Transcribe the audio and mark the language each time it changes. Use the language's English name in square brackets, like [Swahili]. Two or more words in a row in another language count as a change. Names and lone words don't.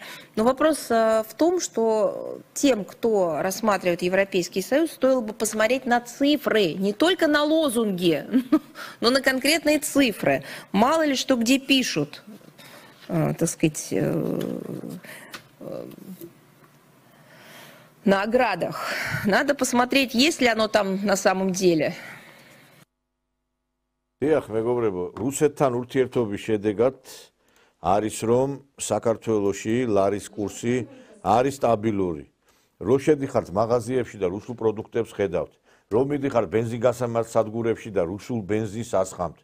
[Russian] Но вопрос в том, что тем, кто рассматривает Европейский Союз, стоило бы посмотреть на цифры, не только на лозунги, но на конкретные цифры. Мало ли что где пишут, так сказать, на оградах. Надо посмотреть, есть ли оно там на самом деле. [Georgian] დიახ, მეგობრებო, რუსეთთან ურთიერთობის შედეგად არის, რომ საქართველოში ლარის კურსი არის სტაბილური. რომ შედიხართ მაღაზიებში და რუსულ პროდუქტებს ხედავთ, რომ მიდიხართ ბენზინგასამართ სადგურებში და რუსულ ბენზინს ასხამთ.